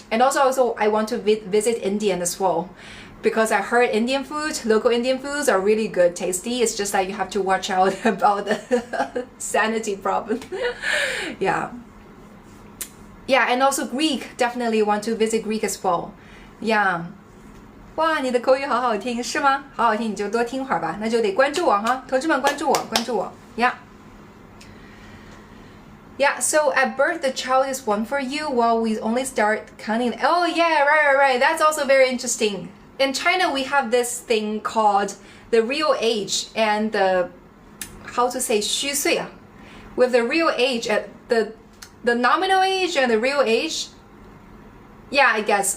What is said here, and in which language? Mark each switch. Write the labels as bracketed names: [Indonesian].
[English] And also I want to visit India as well, because I heard Indian food, local Indian foods are really good, tasty. It's just that you have to watch out about the sanity problem. Yeah. Yeah, and also Greek, definitely want to visit Greek as well. Yeah. [Chinese] 哇，你的口语好好听，是吗？好好听，你就多听会儿吧。那就得关注我哈，同志们关注我，关注我。 [English] Yeah. Yeah, so at birth, the child is one for you while we only start counting. Oh, yeah, right. That's also very interesting. in China we have this thing called the real age and the, how to say, 虚岁啊. With the real age at the nominal age and the real age. Yeah, I guess.